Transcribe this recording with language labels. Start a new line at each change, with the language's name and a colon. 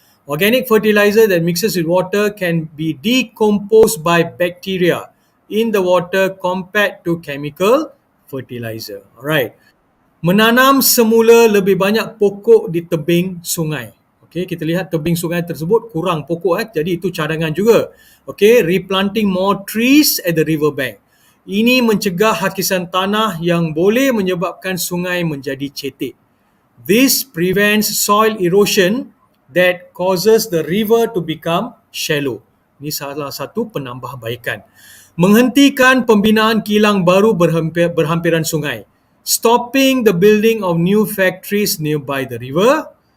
English: Organic fertilizer that mixes with water can be decomposed by bacteria in the water compared to chemical fertilizer. Alright.
Malay: Menanam semula lebih banyak pokok di tebing sungai. Okay, kita lihat tebing sungai tersebut kurang pokok, jadi itu cadangan juga.
English: Okay, replanting more trees at the river bank.
Malay: Ini mencegah hakisan tanah yang boleh menyebabkan sungai menjadi cetek.
English: This prevents soil erosion that causes the river to become shallow.
Malay: Ini salah satu penambahbaikan. Menghentikan pembinaan kilang baru berhampiran sungai.
English: Stopping the building of new factories nearby the river.